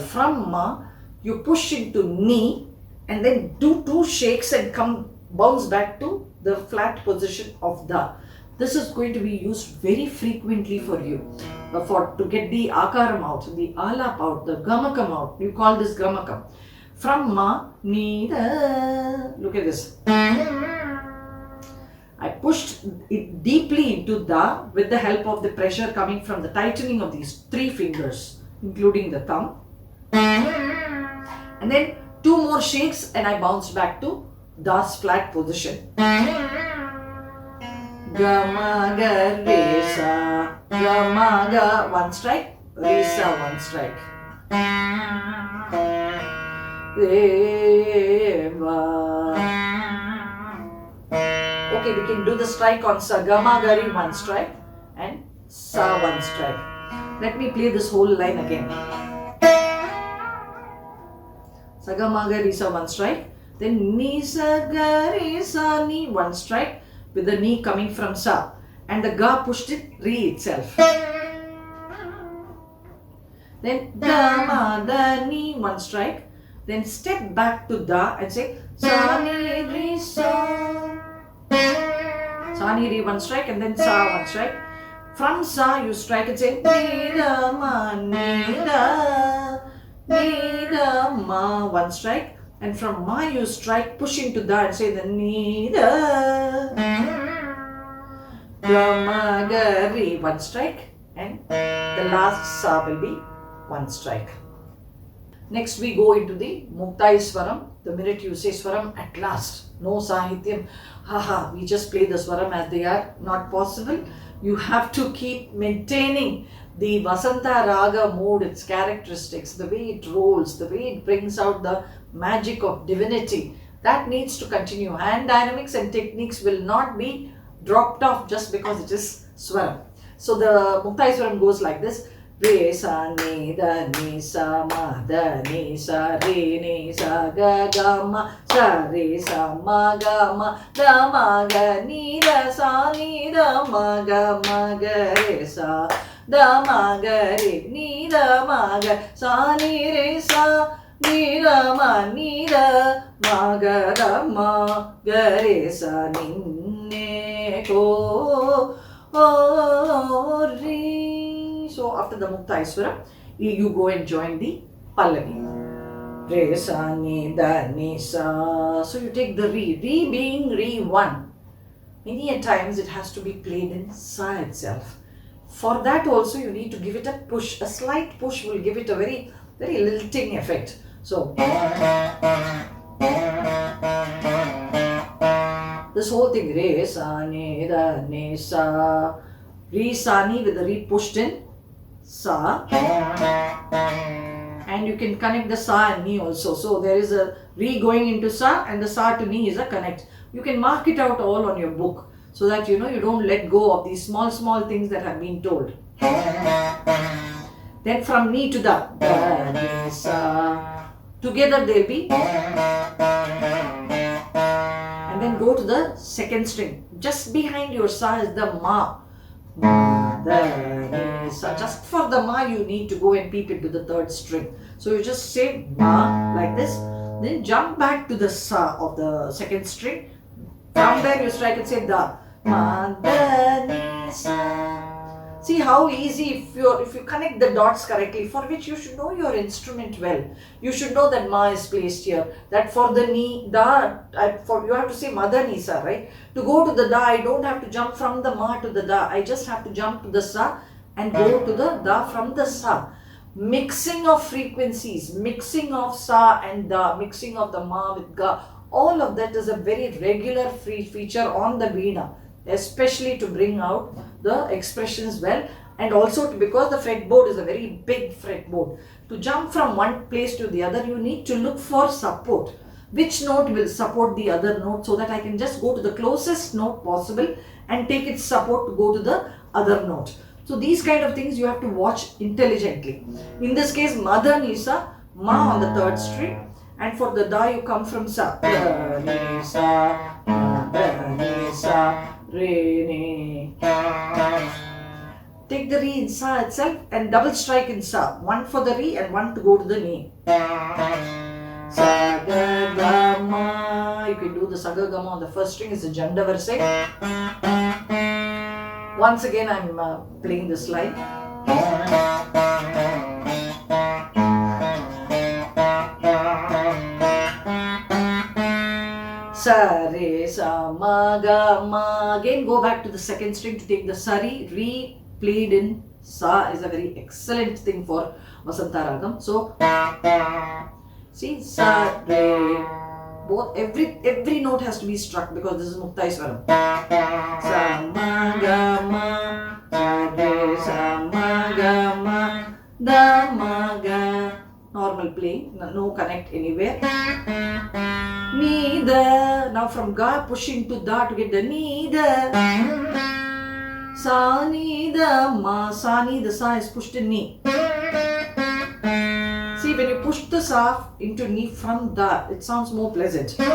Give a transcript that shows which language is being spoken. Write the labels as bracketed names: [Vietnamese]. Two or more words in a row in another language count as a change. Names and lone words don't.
[English] From ma, you push into ni and then do 2 shakes and come bounce back to the flat position of da. This is going to be used very frequently for you to get the akaram out, the alap out, the gamakam out. You call this gamakam. From ma, ni da. Look at this. I pushed it deeply into da with the help of the pressure coming from the tightening of these 3 fingers, including the thumb. And then 2 more shakes and I bounced back to da's flat position. Ga ma ga re sa, ga ma ga, 1 strike, re sa, 1 strike. Re va. Okay, we can do the strike on sa, ga ma ga re, 1 strike, and sa, 1 strike. Let me play this whole line again. Sa ga ma ga re sa, 1 strike, then ni sa ga re sa ni, 1 strike, with the ni coming from sa, and the ga pushed it re itself. Then da ma da ni, 1 strike, then step back to da and say sa ni re sa. Sa ni re, 1 strike, and then sa, 1 strike. From sa you strike and say ni da ma ma, 1 strike. And from ma you strike, push into da and say the ni da. Ga ma ga re, 1 strike, and the last sa will be 1 strike. Next we go into the Mukta Swaram. The minute you say Swaram, at last, no Sahityam, haha, we just play the Swaram as they are, not possible. You have to keep maintaining the Vasantha Raga mood, its characteristics, the way it rolls, the way it brings out the magic of divinity. That needs to continue. Hand dynamics and techniques will not be dropped off just because it is Swaram. So the Mukta Swaram goes like this. Re sa ni da ni sa ma da ni sa re ni sa ga ga ma sa re sa ma ga ma da ma ga ni da sa ni da ma ga re sa da ma ga re ni da ma ga sa ni re sa ni da ma ga da ma ga re sa Ninne Kori. So after the Mukta Swaram, you go and join the Pallavi. Re sa ni da ni sa. So you take the re being re 1. Many a times it has to be played in sa itself. For that also you need to give it a push. A slight push will give it a very, very lilting effect. So this whole thing, re sa ni da ni sa, re sa ni with the re pushed in sa, and you can connect the sa and ni also. So there is a re going into sa and the sa to ni is a connect. You can mark it out all on your book so that you know you don't let go of these small things that have been told. Then from ni to da ni sa, together they'll be, and then go to the second string. Just behind your sa is the ma. So just for the ma you need to go and peep into the 3rd string. So you just say ma like this, then jump back to the sa of the 2nd string. From there you strike and say da ma da ni sa. See how easy if you connect the dots correctly, for which you should know your instrument well. You should know that ma is placed here. That for the ni da, you have to say ma da ni sa, right? To go to the da, I don't have to jump from the ma to the da. I just have to jump to the sa and go to the da from the sa. Mixing of frequencies, mixing of sa and da, mixing of the ma with ga, all of that is a very regular feature on the Veena, especially to bring out the expressions well, and also because the fretboard is a very big fretboard. To jump from one place to the other, you need to look for support. Which note will support the other note, so that I can just go to the closest note possible and take its support to go to the other note. So these kind of things you have to watch intelligently. In this case, ma da ni sa, ma on the 3rd string, and for the da you come from sa. Da ni sa, ma da ni sa, re ni. take the re in sa itself and double strike in sa. One for the re and one to go to the ni. Sa ga ga ma. You can do the sa ga ga ma on the first string is the janda verse. Once again I'm playing this line. Sa re sa ma ga ma. Again go back to the second string to take the sa re played in sa is a very excellent thing for Vasantha Ragam. So see sa re, both every note has to be struck because this is Mukta Swaram. Sa ma ga ma, sa re sa ma ga ma, da ma ga. Normal playing, no connect anywhere. Ni da. Now from ga pushing to da to get the ni da. Sa ni da ma. Sa ni the sa is pushed in ni. See, when you push the sa into ni from da, it sounds more pleasant.